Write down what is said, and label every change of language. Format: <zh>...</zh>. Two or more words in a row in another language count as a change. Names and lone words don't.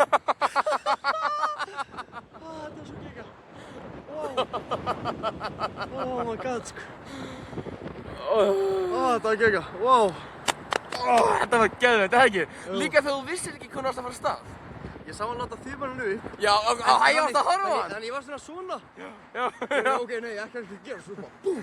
<is>Þetta var svo geggjað.</is> <en>Oh my god,</en> <is>sko. Þetta var geggjað, wow. Þetta var geðveikt, eða ekki? Líka þegar þú vissir ekki hvernig þú varst að fara af stað. Ég sá hann láta þumalinn upp. Já, ég varst að horfa á hann. En ég var svona. Já. Ok, nei, ég ætla ekki að gera svo bara. Búm.</is>